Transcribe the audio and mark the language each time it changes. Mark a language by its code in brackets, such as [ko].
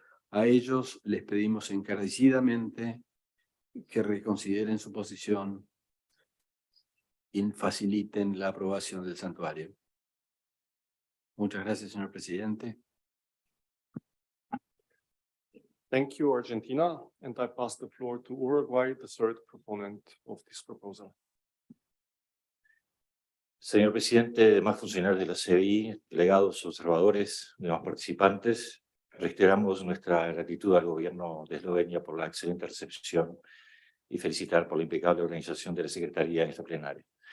[es] A ellos les pedimos encarecidamente que reconsideren su posición y faciliten la aprobación del santuario. Muchas gracias, señor presidente. [en] Thank you, Argentina, and I pass the floor to Uruguay, the third proponent of this proposal. [es] Señor presidente, demás funcionarios de la CBI, delegados, observadores, demás participantes, reiteramos nuestra gratitud al gobierno de Eslovenia por la excelente recepción y felicitar por la impecable organización de la Secretaría en esta plenaria.